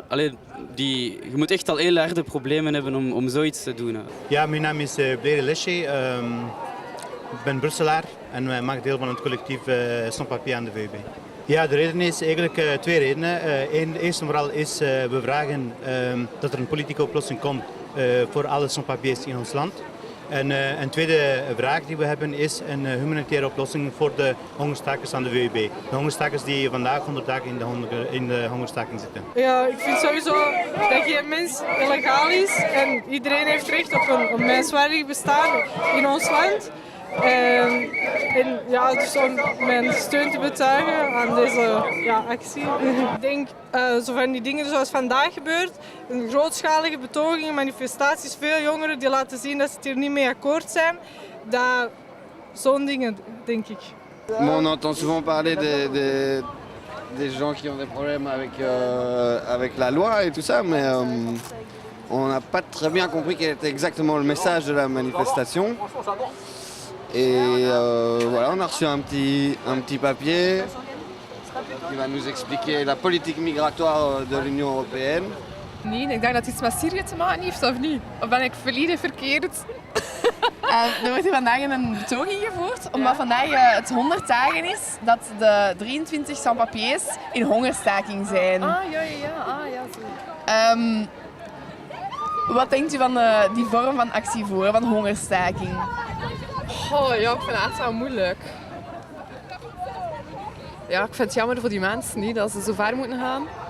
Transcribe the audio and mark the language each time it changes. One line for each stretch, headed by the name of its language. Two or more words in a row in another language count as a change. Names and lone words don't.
Dutch: Je moet echt al heel harde problemen hebben om zoiets te doen. Ja, mijn naam is Blair Lesje. Ik ben Brusselaar en maak deel van het collectief Sans-Papiers aan de VUB. Ja, de reden is eigenlijk twee redenen. Eerst en vooral is we vragen dat er een politieke oplossing komt voor alle sans-papiers in ons land. En een tweede vraag die we hebben is een humanitaire oplossing voor de hongerstakers aan de VUB. De hongerstakers die vandaag 100 dagen in de hongerstaking zitten. Ja, ik vind sowieso dat geen mens illegaal is en iedereen heeft recht op een menswaardig bestaan in ons land. En ja, dus om mijn steun te betuigen aan deze actie. Ik denk zo van die dingen zoals vandaag gebeurt, een grootschalige betogingen, manifestaties, veel jongeren die laten zien dat ze het hier niet mee akkoord zijn. Dat zo'n dingen, denk ik.
French: On entend souvent parler des gens qui ont des problèmes avec la loi et tout ça, mais on n'a pas très bien compris quel était exactement le message de la manifestation. Et voilà, on a reçu un petit papier qui va nous expliquer la politique migratoire de l'Union européenne.
Dutch: Nee, ik denk dat het iets met Syrië te maken heeft, of niet? Of ben ik volledig verkeerd? Er wordt hier vandaag een betoging gevoerd, omdat vandaag het 100 dagen is dat de 23 sans-papiers in hongerstaking zijn. Ah, ja, zo. Wat denkt u van die vorm van actie voeren, van hongerstaking? Oh ja, ik vind het echt wel moeilijk. Ja, ik vind het jammer voor die mensen niet, dat ze zo ver moeten gaan.